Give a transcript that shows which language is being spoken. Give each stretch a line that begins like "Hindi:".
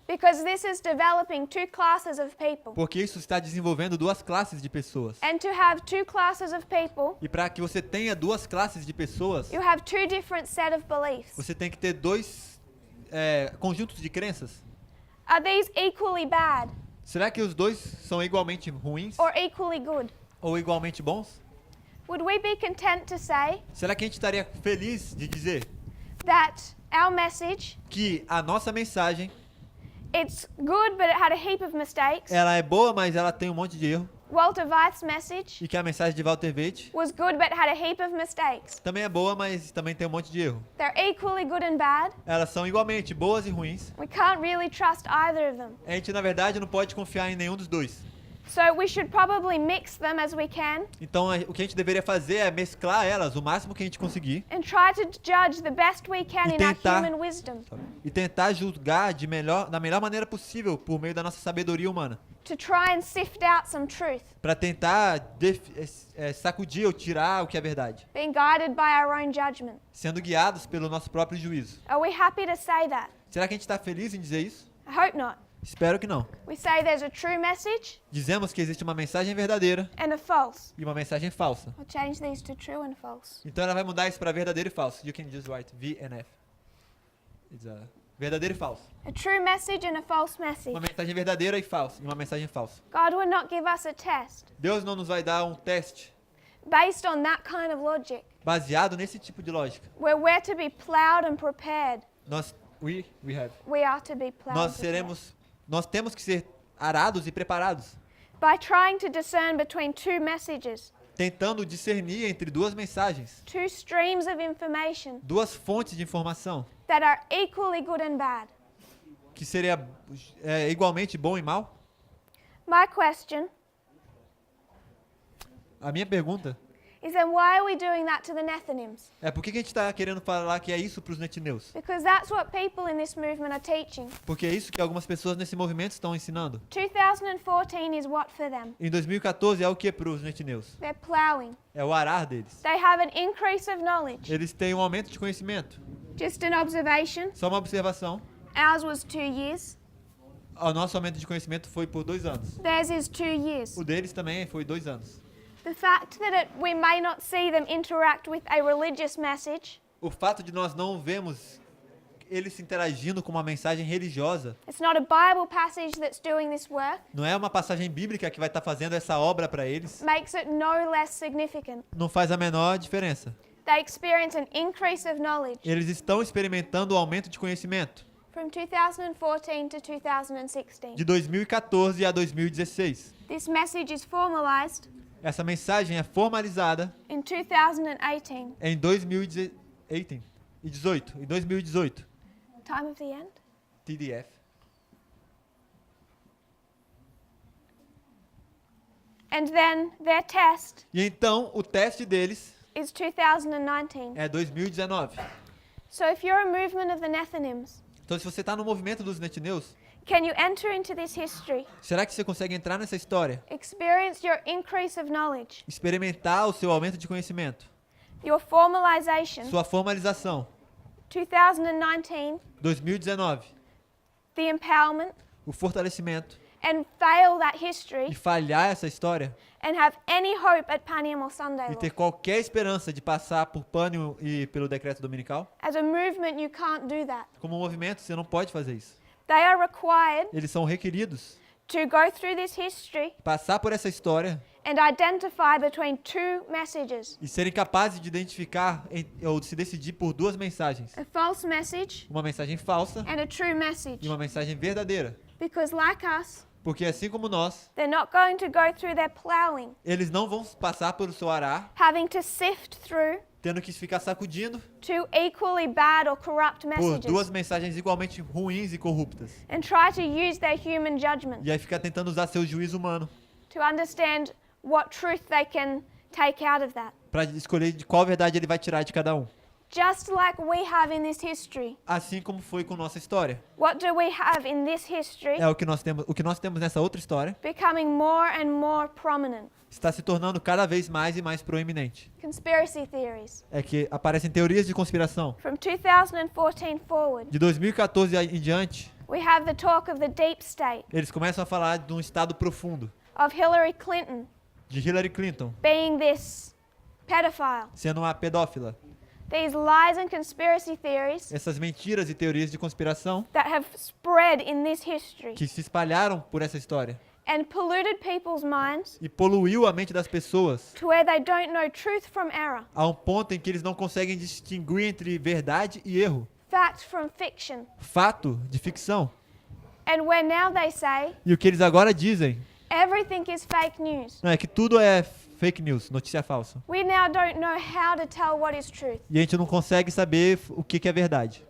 English: because this is developing two classes of people.
Portuguese: Porque isso está desenvolvendo duas classes de pessoas.
English: And to have two classes of people,
Portuguese: E para que você tenha duas classes de pessoas,
English: you have two different set of beliefs.
Portuguese: você tem que ter dois conjuntos de crenças.
English: Are these equally bad
Portuguese: Será que os dois são igualmente ruins
English: or equally good?
Portuguese: ou igualmente bons?
English: Would we be content to say
Portuguese: Será que a gente estaria feliz de dizer
English: that our message,
Portuguese: que a nossa mensagem,
English: it's good but it had a heap of mistakes?
Portuguese: ela é boa, mas ela tem um monte de erro,
English: Walter Weith's message
Portuguese: e que a mensagem de Walter Weith
English: was good but had a heap of mistakes.
Portuguese: também é boa, mas também tem um monte de erro.
English: They're equally good and bad.
Portuguese: Elas são igualmente boas e ruins.
English: We can't really trust either of them.
Portuguese: A gente, na verdade, não pode confiar em nenhum dos dois.
English: So we should probably mix them as we can
Portuguese: Então o que a gente deveria fazer é mesclar elas o máximo que a gente conseguir
English: and try to judge the best we can
Portuguese: E
English: in our
Portuguese: tentar-
English: human wisdom.
Portuguese: e tentar julgar da melhor maneira possível por meio da nossa sabedoria humana,
English: To try and sift out some truth,
Portuguese: para tentar sacudir ou tirar o que é verdade,
English: being guided by our own judgment.
Portuguese: sendo guiados pelo nosso próprio juízo.
English: Are we happy to say that?
Portuguese: Será que a gente está feliz em dizer isso?
English: I hope not.
Portuguese: Espero que não.
English: We say there's a true message
Portuguese: Dizemos que existe uma mensagem verdadeira
English: and a false.
Portuguese: e uma mensagem falsa.
English: I'll change these to true and false.
Portuguese: Então ela vai mudar isso para verdadeiro e falso.
English: You can just write V and F. It's
Portuguese: verdadeiro e falso.
English: A true message and a false message.
Portuguese: Uma mensagem verdadeira e falsa. E uma mensagem falsa.
English: God would not give us a test
Portuguese: Deus não nos vai dar um teste
English: based on that kind of logic,
Portuguese: baseado nesse tipo de lógica.
English: where we're to be plowed and prepared. We have. We are to be plowed and prepared.
Portuguese: Nós temos que ser arados e preparados,
English: By trying to discern between two messages,
Portuguese: tentando discernir entre duas mensagens,
English: two streams of information
Portuguese: duas fontes de informação,
English: that are equally good and bad.
Portuguese: que seria igualmente bom e mal.
English: My question
Portuguese: A minha pergunta
English: is then why are we doing that to the Nethinims?
Portuguese: é por que a gente está querendo falar que é isso para os netineus?
English: Because that's what people in this movement are teaching.
Portuguese: Porque é isso que algumas pessoas nesse movimento estão ensinando.
English: 2014 is what for them?
Portuguese: Em 2014 é o que para os netineus?
English: They're plowing.
Portuguese: É o arar deles.
English: They have an increase of knowledge.
Portuguese: Eles têm um aumento de conhecimento.
English: Just an observation.
Portuguese: Só uma observação.
English: Ours was 2 years.
Portuguese: O nosso aumento de conhecimento foi por 2 anos.
English: Theirs is 2 years.
Portuguese: O deles também foi 2 anos.
English: The fact that we may not see them interact with a religious message,
Portuguese: O fato de nós não vemos eles se interagindo com uma mensagem religiosa,
English: it's not a Bible passage that's doing this work,
Portuguese: não é uma passagem bíblica que vai estar fazendo essa obra para eles,
English: makes it no less significant.
Portuguese: não faz a menor diferença.
English: They experience an increase of knowledge
Portuguese: Eles estão experimentando o aumento de conhecimento
English: from 2014 to 2016.
Portuguese: de 2014 a 2016.
English: This message is formalized
Portuguese: Essa mensagem é formalizada
English: in 2018.
Portuguese: em 2018. Em 2018.
English: Time of the end? TDF. And then their test
Portuguese: E então o teste deles
English: is 2019.
Portuguese: é 2019.
English: So if you're a movement of the Nethinims,
Portuguese: Então se você está no movimento dos netineus,
English: can you enter into this history,
Portuguese: será que você consegue entrar nessa história?
English: experience your increase of knowledge,
Portuguese: Experimentar o seu aumento de conhecimento,
English: your formalization,
Portuguese: sua formalização,
English: 2019,
Portuguese: 2019,
English: the empowerment,
Portuguese: o fortalecimento
English: and fail that
Portuguese: e
English: history
Portuguese: falhar essa história
English: and have any hope at Panium or Sunday
Portuguese: e
English: Law.
Portuguese: ter qualquer esperança de passar por pânio e pelo decreto dominical,
English: As a movement, you can't do that.
Portuguese: como movimento você não pode fazer isso.
English: They are required
Portuguese: Eles são requeridos
English: to go through this history
Portuguese: passar por essa história
English: and identify between two messages,
Portuguese: e serem capazes de identificar ou de se decidir por duas mensagens,
English: a false message
Portuguese: uma mensagem falsa
English: and a true message.
Portuguese: e uma mensagem verdadeira,
English: Because like us,
Portuguese: porque assim como nós,
English: they're not going to go through their plowing,
Portuguese: eles não vão passar pelo seu arar,
English: having to sift through
Portuguese: tendo que ficar sacudindo
English: two equally bad or corrupt
Portuguese: por
English: messages
Portuguese: duas mensagens igualmente ruins e corruptas.
English: and try to use their human judgment
Portuguese: E aí ficar tentando usar seu juízo humano
English: to understand what truth they can take out of that.
Portuguese: para escolher de qual verdade ele vai tirar de cada um.
English: Just like we have in this history.
Portuguese: Assim como foi com nossa história.
English: What do we have in this history
Portuguese: É o que nós temos nessa outra história
English: becoming more and more prominent?
Portuguese: está se tornando cada vez mais e mais proeminente.
English: Conspiracy theories.
Portuguese: É que aparecem teorias de conspiração.
English: From 2014 forward,
Portuguese: De 2014 em diante,
English: we have the talk of the deep state,
Portuguese: eles começam a falar de um estado profundo,
English: of Hillary Clinton
Portuguese: de Hillary Clinton
English: being this pedophile.
Portuguese: sendo uma pedófila.
English: These lies and conspiracy theories
Portuguese: Essas mentiras e teorias de conspiração
English: that have spread in this history
Portuguese: que se espalharam por essa história
English: and polluted people's minds
Portuguese: e poluiu a mente das pessoas
English: to where they don't know truth from error,
Portuguese: a um ponto em que eles não conseguem distinguir entre verdade e erro,
English: fact from fiction.
Portuguese: fato de ficção.
English: And where now they say
Portuguese: E o que eles agora dizem
English: everything is fake news.
Portuguese: é que tudo é fake news, notícia falsa.
English: We now don't know how to tell what is truth,
Portuguese: E a gente não consegue saber o que é verdade.